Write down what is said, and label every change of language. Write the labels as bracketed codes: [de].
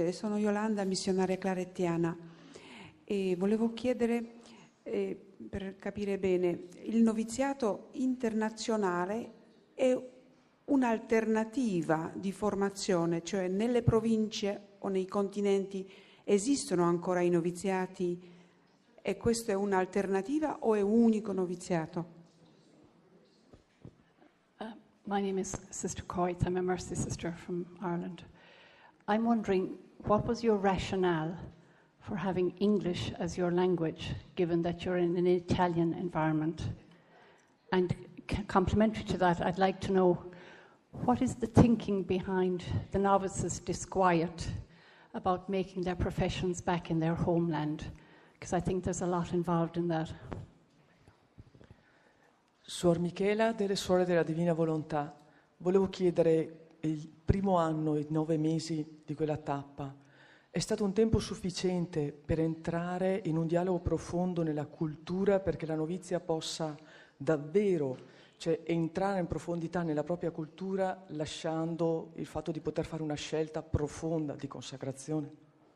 [it] Sono Yolanda, missionaria clarettiana, e volevo chiedere, per capire bene, il noviziato internazionale è un'alternativa di formazione, cioè nelle province o nei continenti esistono ancora i noviziati e questa è un'alternativa o è un unico noviziato? [en] My name is Sister Coyte. I'm a Mercy Sister from Ireland. I'm wondering, what was your rationale for having English as your language, given that you're in an Italian environment? And complementary to that, I'd like to know, what is the thinking behind the novices' disquiet about making their professions back in their homeland? Because I think there's a lot involved in that. [it] Suor Michela delle Suore della Divina Volontà, volevo chiedere, il primo anno, i 9 mesi di quella tappa, è stato un tempo sufficiente per entrare in un dialogo profondo nella cultura perché la novizia possa davvero, cioè, entrare in profondità nella propria cultura, lasciando il fatto di poter fare una scelta profonda di consacrazione?